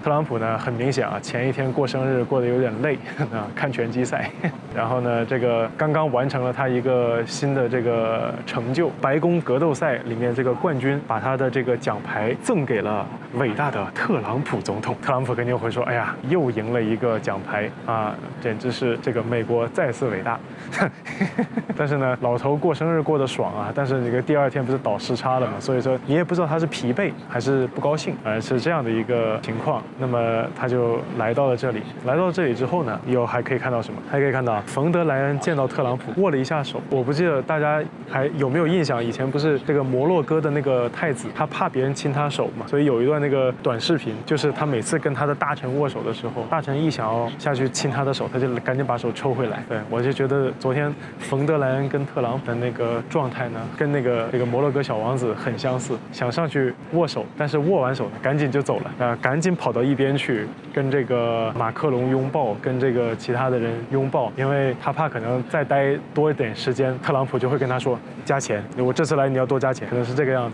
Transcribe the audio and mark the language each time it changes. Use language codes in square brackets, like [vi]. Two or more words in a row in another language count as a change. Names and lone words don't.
[zh] 特朗普呢，很明顯前一天過生日過得有點累看拳擊賽，然後呢，這個剛剛完成了他一個新的這個成就，白宮格鬥賽裡面這個冠軍把他的這個獎牌贈給了偉大的特朗普總統。特朗普肯定會說，哎呀，又贏了一個獎牌啊，簡直是這個美國再次偉大。但是呢，老頭過生日過得爽啊，但是這個第二天不是倒時差了嘛，所以說你也不知道他是疲憊還是不高興，是這樣的一個情況。那麼他就來到了這裡，來到這裡之後呢，还可以看到什麼？還可以看到馮德萊恩見到特朗普握了一下手。我不記得大家還有沒有印象，以前不是這個摩洛哥的那個太子，他怕別人親他手嘛，所以有一段那個短視頻，就是他每次跟他的大臣握手的時候，大臣一想要下去親他的手，他就趕緊把手抽回來。對，我就覺得昨天馮德萊恩跟特朗普的那個狀態呢，跟那個摩洛哥小王子很相似，想上去握手，但是握完手呢，趕緊就走了，趕緊跑到一邊去跟這個馬克龍擁抱，跟這個其他的人擁抱，因為他怕可能再待多一點時間，特朗普就會跟他說加錢，我這次來你要多加錢，可能是這個樣子。